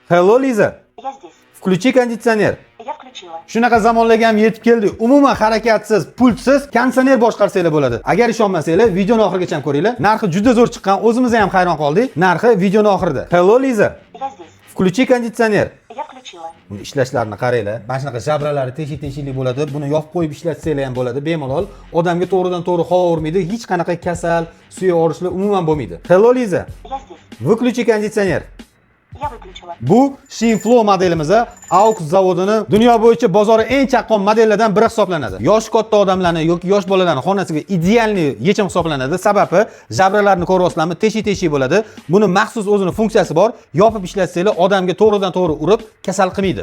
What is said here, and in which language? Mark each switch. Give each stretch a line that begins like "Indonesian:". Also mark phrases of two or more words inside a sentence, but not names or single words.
English: Hello, Liza.
Russian: Я здесь. Включи кондиционер. Я включила.
Uzbek: Shunaqa zamonlarga ham yetib keldi. Umuman harakatsiz, pultsiz konditsioner boshqarsanglar bo'ladi. Agar ishonmasanglar, videoni oxirigacha ham ko'ringlar. Narxi juda zo'r chiqqan. O'zimiz ham hayron qoldik. Narxi videoni oxirida.
English: Hello, Liza.
Russian: Я здесь. Включи кондиционер. Я включила.
Uzbek: Buni ishlashlarini qaranglar. Mana shunaqa jabralari teshik-teshikli bo'ladi. Buni yopib qo'yib ishlatsanglar ham bo'ladi. Bemalol odamga to'g'ridan-to'g'ri havo urmaydi. Hech qanaqa kasal, suyak og'rishlar umuman bo'lmaydi.
English: Hello, Liza.
Russian: Я здесь. Выключи кондиционер. Я выключила.
Uzbek: Bu Shinflo modelimiz AUX zavodining dunyo bo'yicha bozori eng chaqqon modellardan biri hisoblanadi. Yosh katta odamlarni yoki yosh bolalarni xonasiga idealniy yechim hisoblanadi. Sababi jabralarni ko'ryapsizlarmi, teshik bo'ladi. Buni maxsus o'zining funksiyasi bor. Yopib ishlatsanglar odamga to'g'ridan-to'g'ri urib kasal qilmaydi.